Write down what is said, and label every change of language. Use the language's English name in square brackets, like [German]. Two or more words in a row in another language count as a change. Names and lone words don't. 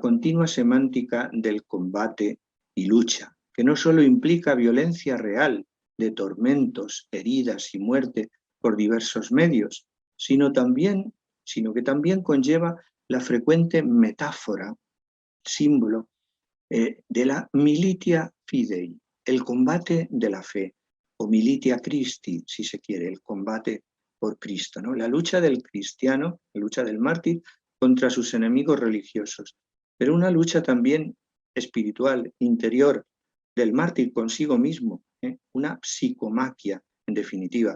[Spanish] continua semántica del combate y lucha, que no solo implica violencia real de tormentos, heridas y muerte por diversos medios, sino que también conlleva la frecuente metáfora, símbolo, de la [Latin] militia fidei, [Spanish] el combate de la fe, o [Latin] militia Christi, [Spanish] si se quiere, el combate por Cristo, ¿no? La lucha del cristiano, la lucha del mártir contra sus enemigos religiosos, pero una lucha también espiritual, interior, del mártir consigo mismo, una psicomaquia, en definitiva.